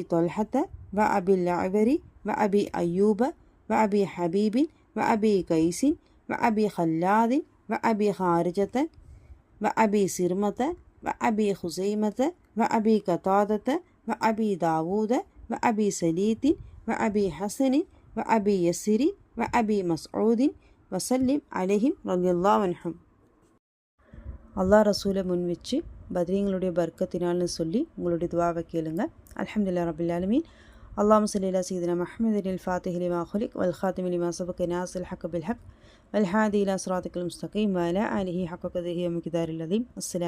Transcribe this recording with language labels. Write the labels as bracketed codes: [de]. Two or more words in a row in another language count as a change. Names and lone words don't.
[ar] طلحة وأبي العبري وأبي أيوب وأبي حبيب وأبي قيس وأبي خلاد وأبي خارجة وأبي سرمة وأبي خزيمة وأبي قتادة وأبي داود وأبي سليط وأبي حسن وأبي يسر وأبي مسعود وسلم عليهم رضي الله عنهم. [ta] அல்லாஹ் ரசூலை முன் வச்சு பத்ரீங்களுடைய பர்க்கத்தினால்னு சொல்லி உங்களுடைய துவாவை கேளுங்க. [ar] الحمد لله رب العالمين. اللهم صل على سيدنا محمد الفاتح لما أغلق والخاتم لما سبق ناصر الحق بالحق والهادي إلى صراط المستقيم وعلى آله حق قدره ومقداره العظيم.